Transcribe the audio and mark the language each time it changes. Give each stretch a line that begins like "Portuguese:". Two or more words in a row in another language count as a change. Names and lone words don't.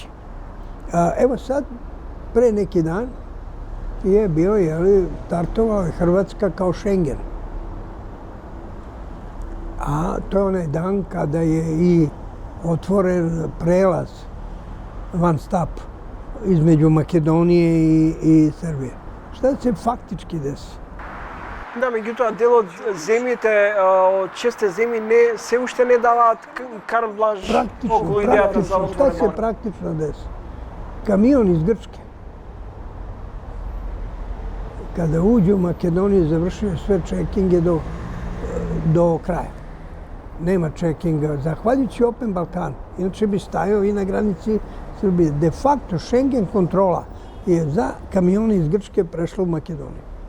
Serbian: Evo sad, pre neki dan je bio, startovao je Hrvatska kao Schengen. A to je onaj dan kada je i otvoren prelaz one stop između Makedonije i Srbije. Šta se faktički desi?
Macedonian: Да, меѓутоа дел од земјите, од 6 земји се уште не даваат карт бланш околу идејата за
Serbian: Šta
Macedonian: отворен
Serbian: se
Macedonian: Балкан.
Serbian: praktično desi? Kamion iz Grčke, kada uđe u Makedoniju, završio sve čekinge do kraja. Nema čekinga, zahvaljujući Open Balkanu. Inače bi stajao i na granici Srbije.
Latin: De facto,
Serbian: Schengen kontrola je za kamione iz Grčke prešla u Makedoniju.